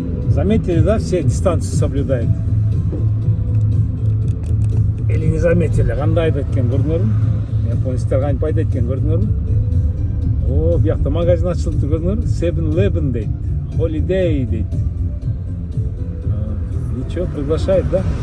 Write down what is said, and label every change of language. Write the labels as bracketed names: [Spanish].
[Russian] Заметили, да, все дистанцию соблюдают? Или не заметили? [Kazakh] Қандай айтып кеткен көрдіңдер ме? Японецтер қантип айтып кеткен көрдіңдер ме? О, бұяқта магазин ашылыпты көрдіңдер ме? 7-Eleven дейді. Holiday дейді. [Russian] Ничего, приглашает, да?